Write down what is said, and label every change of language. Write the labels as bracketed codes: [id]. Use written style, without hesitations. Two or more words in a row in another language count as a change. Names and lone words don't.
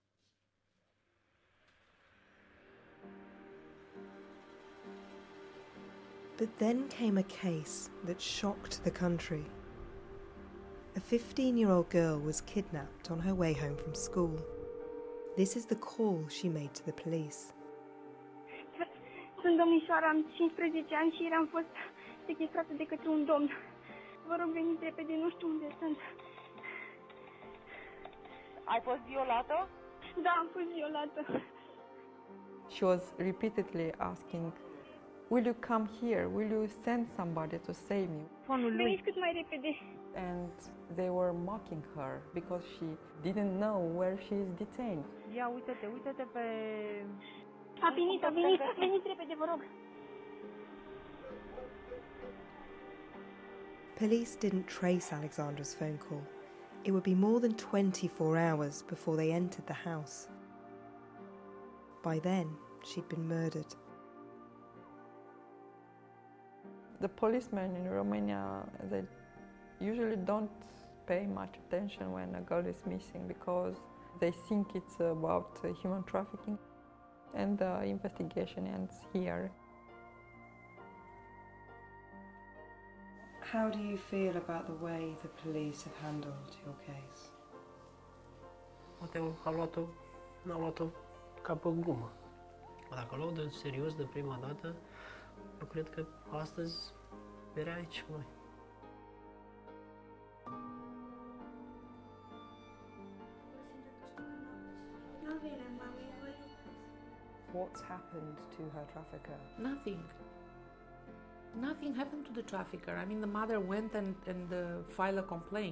[en] But then came a case that shocked the country. A 15-year-old girl was kidnapped on her way home from school. This is the call she made to the police. [ro] Sunt domnișoara, am 15 ani și am fost sechestrată de către un domn. Vă rog, veniți repede, nu știu unde sunt. Ai fost violată? Da, am fost violată. [en] She was repeatedly asking will you come here? Will you send somebody to save me? [ro] Veniți cât mai repede. [en] And they were mocking her because she didn't know where she is detained. [ro] Ia, uite-te pe... A venit, veniți repede, vă rog. [en] Police didn't trace Alexandra's phone call. It would be more than 24 hours before they entered the house. By then, she'd been murdered. The policemen in Romania, they usually don't pay much attention when a girl is missing because they think it's about human trafficking, and the investigation ends here. How do you feel about the way the police have handled your case? [ro] Poate a luat-o ca pe glumă. Dacă o luau de serios de prima dată, eu cred că astăzi era aici cu noi. [en] What's happened to her trafficker? Nothing. Nothing happened to the trafficker. I mean, the mother went and filed a complaint.